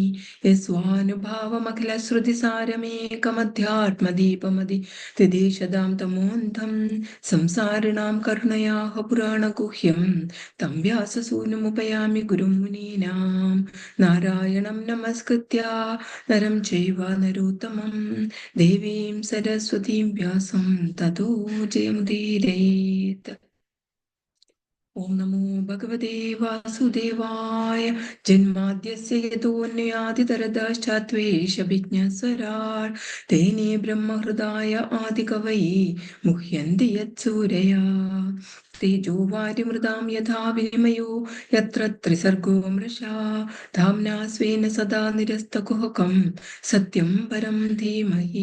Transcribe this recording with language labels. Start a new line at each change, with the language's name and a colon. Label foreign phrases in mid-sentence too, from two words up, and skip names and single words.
Sanskrit: यस्वानुभावमखिलश्रुतिसारमेकमध्यात्मदीपमदितिदेशदां तमोऽन्धं संसारिणां करुणयाः पुराणगुह्यं तं व्याससूनुमुपयामि गुरुं मुनीनां. नारायणं नमस्कृत्य नरं चैव नरोत्तमं देवीं सरस्वतीं व्यासं ततो जयमुदीरयेत्. ഓം നമോ ഭഗവതേ വാസുദേവായ. ജന്മാദ്യസ്യ യതോന്വയാദിതരതശ്ചാത്വേഷവിജ്ഞസ്വരാട് തേനേ ബ്രഹ്മഹൃദായ ആദികവൈ മുഹ്യന്തി യത്സൂരയാ. തേജോ വാരിമൃതാം യഥാ വിനിമയോ യത്ര ത്രിസർഗോ മൃഷാ ധാമ്നാ സ്വേന സദാ നിരസ്തകുഹകം സത്യം പരം ധീമഹി.